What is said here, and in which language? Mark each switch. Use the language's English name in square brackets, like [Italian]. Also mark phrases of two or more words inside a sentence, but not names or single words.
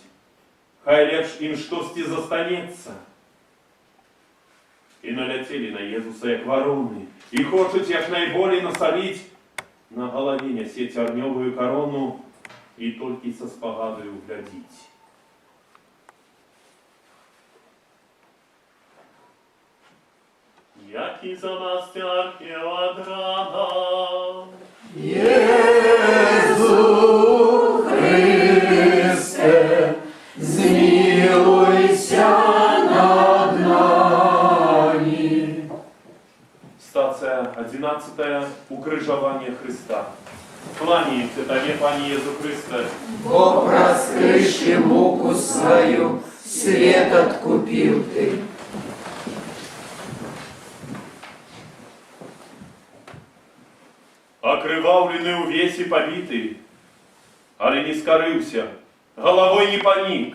[Belarusian] Хай лепш ім штосьці застанецца. І наляцелі на Езуса як вароны, і хочуць як найболей насаліць, на галаве нясе цярнёвую карону і толькі са спагадаю глядзіць. Які за нас цярпеў ад рана, [Polish] Jezu Chryste, zmiłuj się nad nami. [Belarusian] Стація 11. Укрыжаванне Христа. Кланяється Табе, Пане Єзу Христе, [Russian] Бо проскрыши муку свою, свет откупил Ты. [Belarusian] акрываўлены ўвесь і пабіты, але не скарыўся, галавой не панік.